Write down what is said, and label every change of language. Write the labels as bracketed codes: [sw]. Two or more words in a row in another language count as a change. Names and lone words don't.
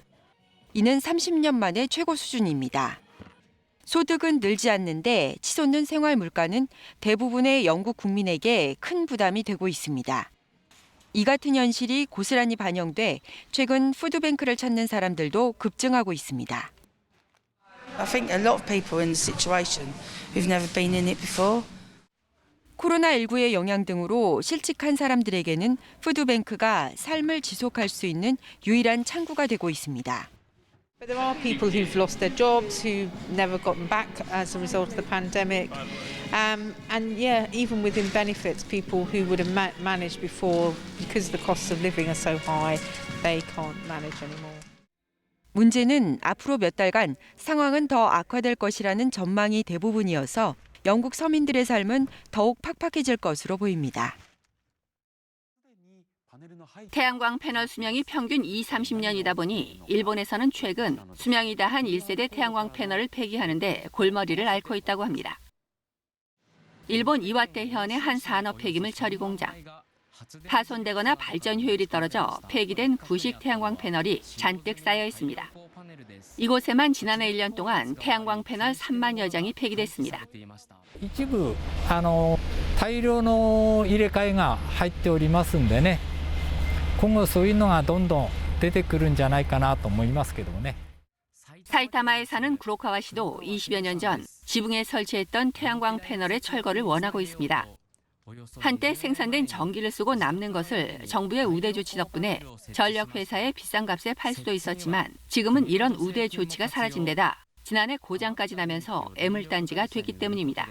[ko] 이는 30년 만에 최고 수준입니다. 소득은 늘지 않는데 치솟는 생활 물가는 대부분의 영국 국민에게 큰 부담이 되고 있습니다. 이 같은 현실이 고스란히 반영돼 최근 푸드뱅크를 찾는 사람들도 급증하고 있습니다. [en] I think a lot of people in the situation who've never been in it before. [ko] 코로나19의 영향 등으로 실직한 사람들에게는 푸드뱅크가 삶을 지속할 수 있는 유일한 창구가 되고 있습니다. [en] But there are people who've lost their jobs, who've never gotten back as a result of the pandemic. And yeah, even within benefits, people who would have managed before, because the costs of living are so high, they can't manage anymore. [ko] 문제는 앞으로 몇 달간 상황은 더 악화될 것이라는 전망이 대부분이어서 영국 서민들의 삶은 더욱 팍팍해질 것으로 보입니다. 태양광 패널 수명이 평균 20-30년이다 보니 일본에서는 최근 수명이 다한 1세대 태양광 패널을 폐기하는데 골머리를 앓고 있다고 합니다. 일본 이와테 현의 한 산업 폐기물 처리 공장. 파손되거나 발전 효율이 떨어져 폐기된 구식 태양광 패널이 잔뜩 쌓여 있습니다. 이곳에만 지난해 1년 동안 태양광 패널 3만여 장이 폐기됐습니다. [ja] 一部大量の入れ替えが入っておりますんでね。今後そういうのがどんどん出てくるんじゃないかなと思いますけどもね。 [ko] 사이타마에 사는 구로카와 씨도 20여 년 전 지붕에 설치했던 태양광 패널의 철거를 원하고 있습니다. 한때 생산된 전기를 쓰고 남는 것을 정부의 우대 조치 덕분에 전력회사에 비싼 값에 팔 수도 있었지만 지금은 이런 우대 조치가 사라진 데다 지난해 고장까지 나면서 애물단지가 됐기 때문입니다.